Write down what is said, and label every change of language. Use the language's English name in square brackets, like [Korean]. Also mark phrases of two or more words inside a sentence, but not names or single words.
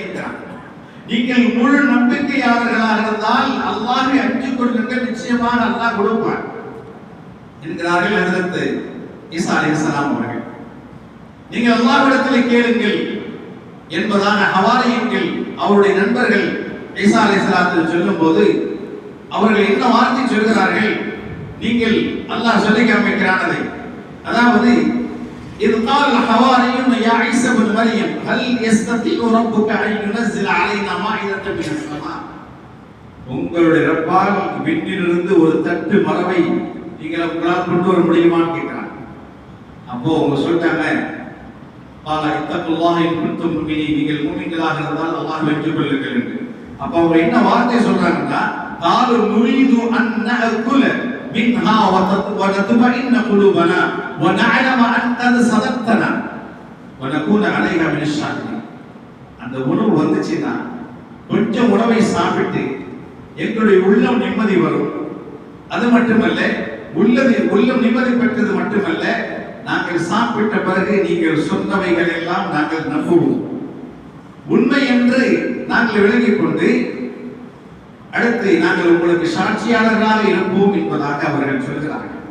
[Tamil] நீங்கள் முழு நம்பிக்கையாளர்களாக இருந்தால் அல்லாஹ்வை அஞ்சிக் கொள்ளுங்கள், நிச்சயமாக அல்லாஹ் கொடுப்பார் என்கிறார்கள் ஹஜ்ரத் ஈசா அலைஹிஸ்ஸலாம் அவர்கள். நீங்கள் அல்லாஹ்விடத்திலே கேளுங்கள் என்பதான ஹவாரியங்கள் அவருடைய நண்பர்கள் ஈசா அலைஹிஸ்ஸலாத்துக்கு சொல்லும்போது அவர்கள் என்ன வார்த்தை சொல்கிறார்கள்? நீங்கள் அல்லாஹ் சொல்லி காமிக்கிறான் அதை. அதாவது [Arabic] إذ قال الحواريون يا عيسى ابن مريم هل يستطيع ربك أن ينزل علينا مائدة من السماء, [Tamil] உங்களுடைய ரப்பால் விண்ணிலிருந்து ஒரு தட்டு மரவை உங்களால் கொண்டு வர முடியுமான்னு கேட்கிறாங்க. அப்போ அவங்க சொல்லிட்டாங்க, [Arabic] قال اتقوا الله إن كنتم مؤمنين, [Tamil] நீங்கள் மூமின்களாக இருந்தால் அல்லாஹ்வை ஏற்றுக்கொள்ளுங்கள் என்று. அப்போ அவங்க என்ன வார்த்தை சொல்றாங்கன்னா, [Arabic] قالوا نريد أن نأكل منها وتطمئن قلوبنا ونعلم أن قد صدقتنا ونكون عليها من الشاكرين. [Tamil] அந்த உணவு வந்துச்சுன்னா கொஞ்சம் உணவை சாப்பிட்டு எங்களுடைய உள்ளம் நிம்மதி வரும். அது மட்டுமல்ல, உள்ளம் நிம்மதி பெற்றது மட்டுமல்ல, நாங்கள் சாப்பிட்ட பிறகு நீங்கள் சொன்னவைகள் எல்லாம் நாங்கள் நம்புவோம், உண்மை என்று நாங்கள் விளங்கிக் கொண்டு அடுத்து நாங்கள் உங்களுக்கு சாட்சியாளர்களாக இருப்போம் என்பதாக அவர்கள் சொல்கிறார்கள்.